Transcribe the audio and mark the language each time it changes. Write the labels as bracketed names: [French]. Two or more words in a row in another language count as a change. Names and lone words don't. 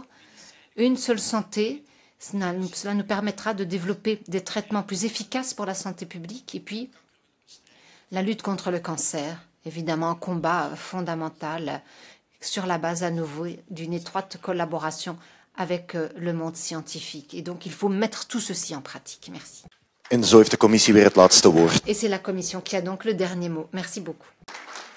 [French] Une seule santé, cela nous permettra de développer des traitements plus efficaces pour la santé publique. Et puis, la lutte contre le cancer, évidemment un combat fondamental sur la base à nouveau d'une étroite collaboration avec le monde scientifique. Et donc il faut mettre tout ceci en pratique. Merci. [Dutch] En zo heeft de commissie weer het laatste woord. [French] Et c'est la Commission qui a donc le dernier mot. Merci beaucoup.